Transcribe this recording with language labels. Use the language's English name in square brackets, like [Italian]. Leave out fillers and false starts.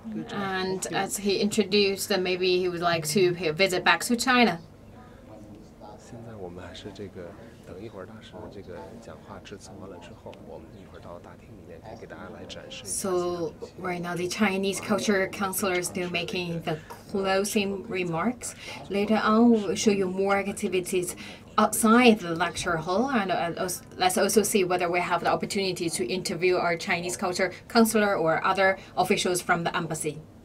[English] And as he introduced that maybe he would like to visit back to China. [Chinese] 现在我们还是这个等一会儿大师这个讲话致辞完了之后，我们一会儿到大厅里面可以给大家来展示。 [English] So right now the Chinese culture counselor is still making the closing remarks. Later on we will show you more activities outside the lecture hall, and let's also see whether we have the opportunity to interview our Chinese culture counselor or other officials from the embassy.